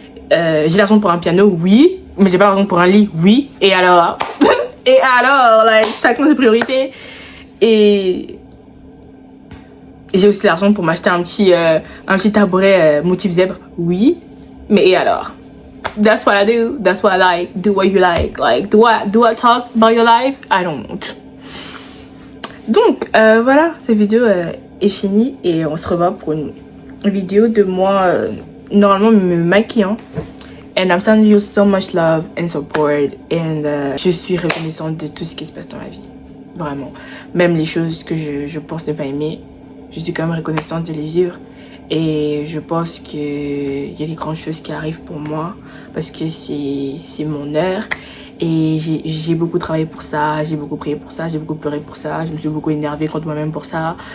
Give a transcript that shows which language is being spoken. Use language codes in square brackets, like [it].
[fr] J'ai l'argent pour un piano, oui, mais j'ai pas l'argent pour un lit, oui. Et alors like, chacun ses priorités. Et J'ai aussi l'argent pour m'acheter un petit tabouret motif zèbre. Oui, mais et alors? [en] That's what I do. That's what I like. Do what you like. Like, do I talk about your life? I don't. [fr] Donc, voilà, cette vidéo est finie et on se revoit pour une vidéo de moi normalement me maquillant. [en] And I'm sending you so much love and support. [fr] And je suis reconnaissante de tout ce qui se passe dans ma vie. Vraiment. Même les choses que je pense ne pas aimer, je suis quand même reconnaissante de les vivre. Et je pense qu'il y a des grandes choses qui arrivent pour moi parce que c'est mon heure. Et j'ai beaucoup travaillé pour ça, j'ai beaucoup prié pour ça, j'ai beaucoup pleuré pour ça, je me suis beaucoup énervée contre moi-même pour ça.